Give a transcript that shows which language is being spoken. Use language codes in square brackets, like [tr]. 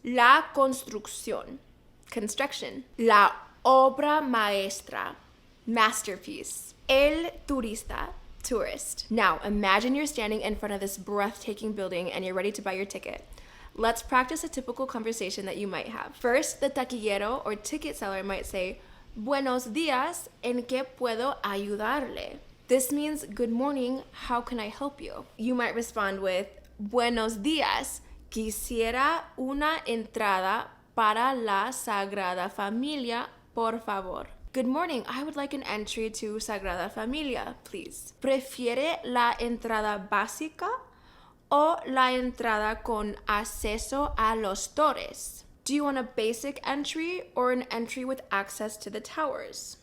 [es] La construcción, construction. La obra maestra, masterpiece. El turista, tourist. [en] Now, imagine you're standing in front of this breathtaking building and you're ready to buy your ticket. Let's practice a typical conversation that you might have. First, the taquillero or ticket seller might say, [es] Buenos días, ¿en qué puedo ayudarle? [en] This means, good morning, how can I help you? You might respond with, [es] Buenos días, quisiera una entrada para la Sagrada Familia, por favor. [en] Good morning, I would like an entry to Sagrada Familia, please. [es] ¿Prefiere la entrada básica o la entrada con acceso a los torres? [en] Do you want a basic entry or an entry with access to the towers?